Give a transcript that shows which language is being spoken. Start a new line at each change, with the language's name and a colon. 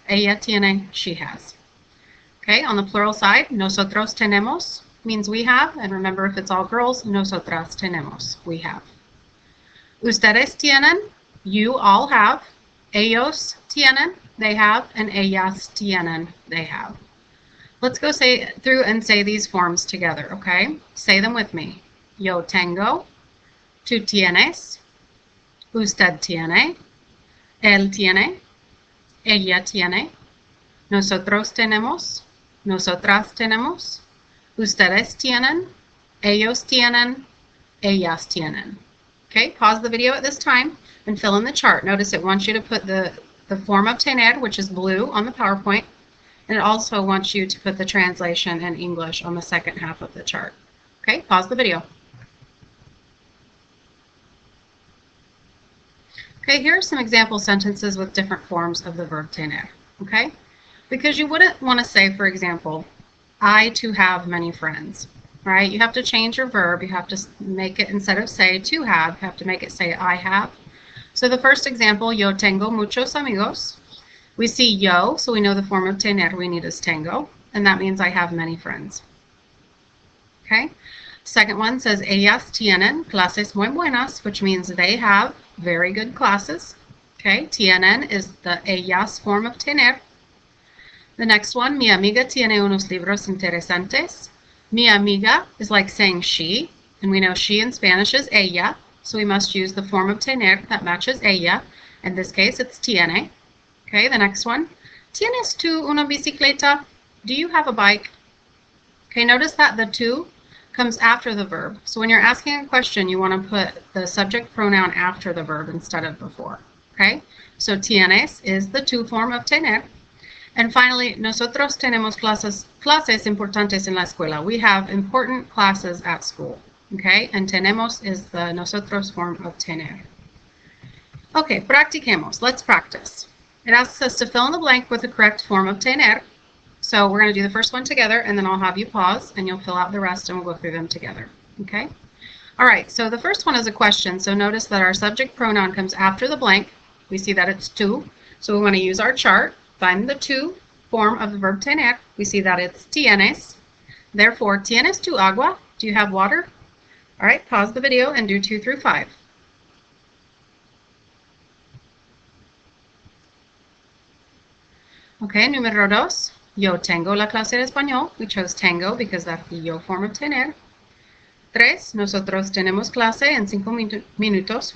Spanish: Ella tiene,
English: she has. Okay, on the plural side,
Spanish: nosotros tenemos
English: means we have, and remember if it's all girls,
Spanish: nosotras tenemos,
English: we have.
Spanish: Ustedes tienen,
English: you all have.
Spanish: Ellos tienen,
English: they have, and
Spanish: ellas tienen,
English: they have. Let's go through and say these forms together, okay? Say them with me.
Spanish: Yo tengo, tú tienes, usted tiene, él tiene, ella tiene, nosotros tenemos, nosotras tenemos, ustedes tienen, ellos tienen, ellas tienen.
English: Okay, pause the video at this time and fill in the chart. Notice it wants you to put the form of tener, which is blue, on the PowerPoint, and it also wants you to put the translation in English on the second half of the chart. Okay, pause the video. Okay, here are some example sentences with different forms of the verb tener. Okay, because you wouldn't want to say, for example, I to have many friends, right? You have to change your verb. You have to make it, instead of say to have, you have to make it say I have. So the first example,
Spanish: yo tengo muchos amigos.
English: We see yo, so we know the form of tener we need is tengo, and that means I have many friends. Okay. Second one says
Spanish: ellas tienen clases muy buenas,
English: which means they have very good classes. Okay. Tienen is the ellas form of tener. The next one,
Spanish: mi amiga tiene unos libros interesantes.
English: Mi amiga is like saying she, and we know she in Spanish is ella, so we must use the form of tener that matches ella. In this case, it's tiene. Okay, the next one,
Spanish: ¿tienes tú una bicicleta?
English: Do you have a bike? Okay, notice that the tú comes after the verb. So when you're asking a question, you want to put the subject pronoun after the verb instead of before. Okay, so tienes is the tú form of tener. And finally,
Spanish: nosotros tenemos clases importantes en la escuela.
English: We have important classes at school. Okay, and tenemos is the nosotros form of tener. Okay,
Spanish: practiquemos.
English: Let's practice. It asks us to fill in the blank with the correct form of tener. So we're going to do the first one together, and then I'll have you pause, and you'll fill out the rest, and we'll go through them together. Okay? All right, so the first one is a question. So notice that our subject pronoun comes after the blank. We see that it's tú. So we want to use our chart. Find the tú form of the verb tener. We see that it's tienes.
Spanish: Therefore, ¿tienes tú agua?
English: Do you have water? All right, pause the video and do 2 through 5. Okay,
Spanish: número 2. Yo tengo la clase de español.
English: We chose tengo because that's the yo form of tener. 3.
Spanish: Nosotros tenemos clase en 5 minutos.